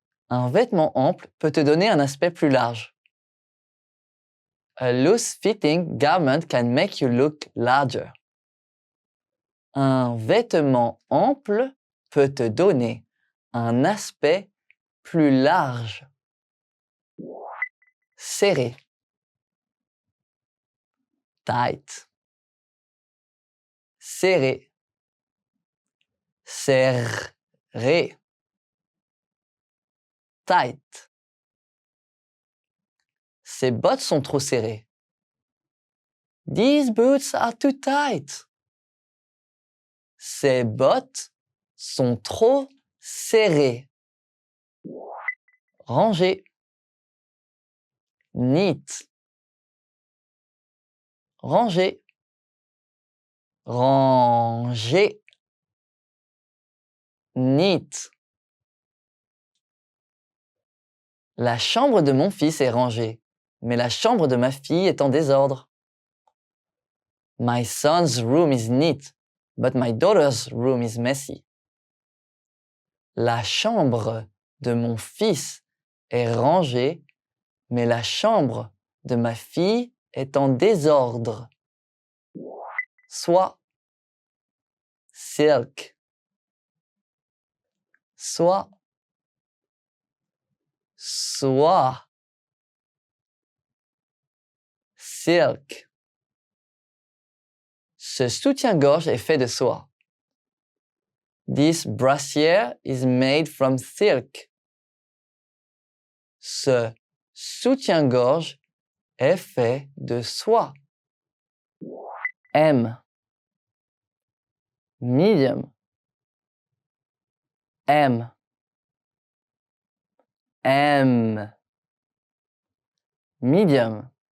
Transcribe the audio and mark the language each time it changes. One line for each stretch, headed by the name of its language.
French: Un vêtement ample peut te donner un aspect plus large.
English: A loose-fitting garment can make you look larger.
French: Un vêtement ample peut te donner un aspect plus large. Serré.
English: Tight.
French: Serré. Serré.
English: Tight.
French: Ces bottes sont trop serrées.
English: These boots are too tight.
French: Ces bottes sont trop serrées. Rangé.
English: Neat.
French: Rangé. Rangé.
English: Neat.
French: La chambre de mon fils est rangée, mais la chambre de ma fille est en désordre.
English: My son's room is neat, but my daughter's room is messy.
French: La chambre de mon fils est rangée, mais la chambre de ma fille est en désordre. Soie,
English: silk,
French: Soie. Soie.
English: Silk.
French: Ce soutien-gorge est fait de soie.
English: This brassiere is made from silk.
French: Ce soutien-gorge est fait de soie. M.
English: Medium.
French: M.
English: M. Medium.